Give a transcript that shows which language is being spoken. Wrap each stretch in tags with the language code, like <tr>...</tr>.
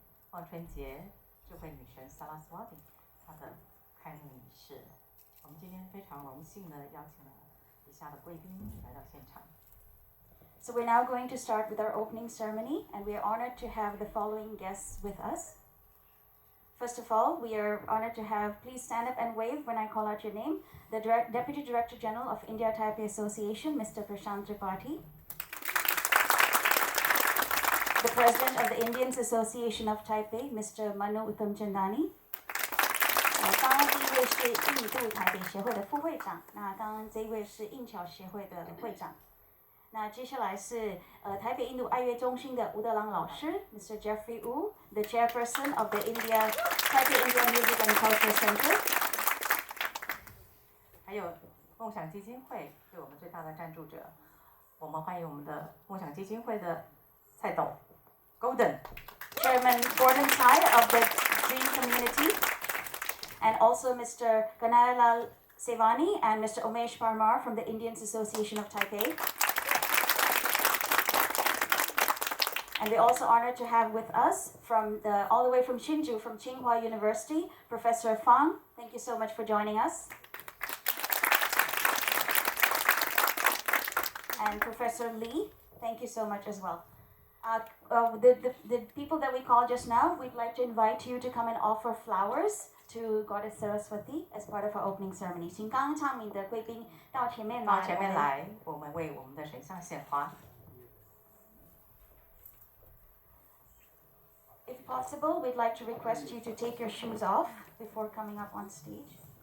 <zh>望春节智慧女神 Saraswati 她的开幕仪式。我们今天非常荣幸的邀请了以下的贵宾来到现场。</zh> <en>So we're now going to start with our opening ceremony, and we are honored to have the following guests with us. First of all, we are honored to have, please stand up and wave when I call out your name, the Deputy Director General of India Taipei Association, Mr. Prashant Tripathi. The President of the Indians Association of Taipei, Mr. Manu Uttamchandani.</en> <zh>刚刚第一位是印度台北协会的副会长，那刚刚这一位是印侨协会的会长。那接下来是台北印度爱乐中心的吴德朗老师 ，Mr.</zh> <en>Jeffrey Wu, the Chairperson of the Taipei India Music and Culture Center。</en> <zh>还有梦想基金会对我们最大的赞助者，我们欢迎我们的梦想基金会的蔡董 Golden</zh> <en>Chairman Gordon Tsai of the Dream Community, and also Mr. Kanayalal Sevani and Mr. Umesh Parmar from the Indians Association of Taipei. And we're also honored to have with us all the way from Hsinchu, from Tsinghua University, Professor Fang. Thank you so much for joining us. And Professor Lee, thank you so much as well. The people that we called just now, we'd like to invite you to come and offer flowers to Goddess Saraswati as part of our opening ceremony.</en> <zh>请刚刚唱名的贵宾到前面来，我们为我们的神像献花。</zh> <en>If possible, we'd like to request you to take your shoes off before coming up on stage.</en>